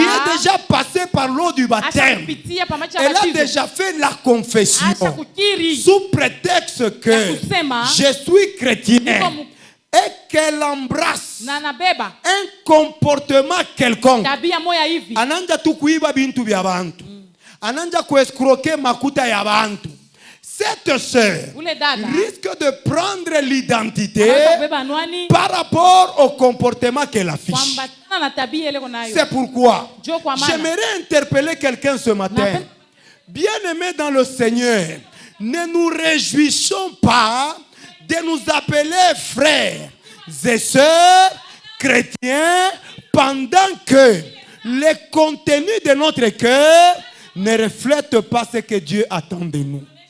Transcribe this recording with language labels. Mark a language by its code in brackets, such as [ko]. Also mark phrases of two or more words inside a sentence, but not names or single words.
[fr] est déjà passée par l'eau du baptême, elle a déjà fait la confession sous prétexte que je suis chrétien et qu'elle embrasse un comportement quelconque, [sw] ananja tu kuiba bintu bya bantu, ananja kuescroquer makuta ya bantu, [fr] cette sœur risque de prendre l'identité par rapport au comportement qu'elle affiche. C'est pourquoi j'aimerais interpeller quelqu'un ce matin. Bien-aimés dans le Seigneur, ne nous réjouissons pas de nous appeler frères et sœurs chrétiens pendant que le contenu de notre cœur ne reflète pas ce que Dieu attend de nous.